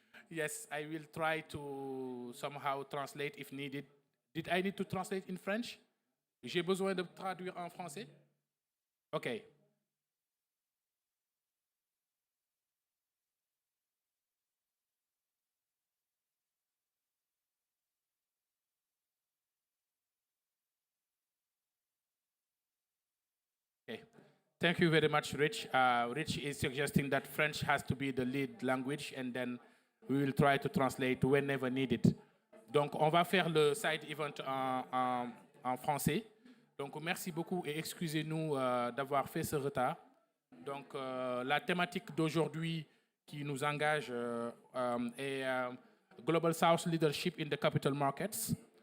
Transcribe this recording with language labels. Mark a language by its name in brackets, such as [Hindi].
[English] Yes, I will try to somehow translate if needed. Did I need to translate in French? [French] J'ai besoin de traduire en français? [English] Okay. Okay. Thank you very much, Rich. Rich is suggesting that French has to be the lead language and then we will try to translate whenever needed. [French] Donc, on va faire le side event en français. Donc, merci beaucoup et excusez-nous d'avoir fait ce retard. Donc, la thématique d'aujourd'hui qui nous engage est [English] Global South Leadership in the Capital Markets.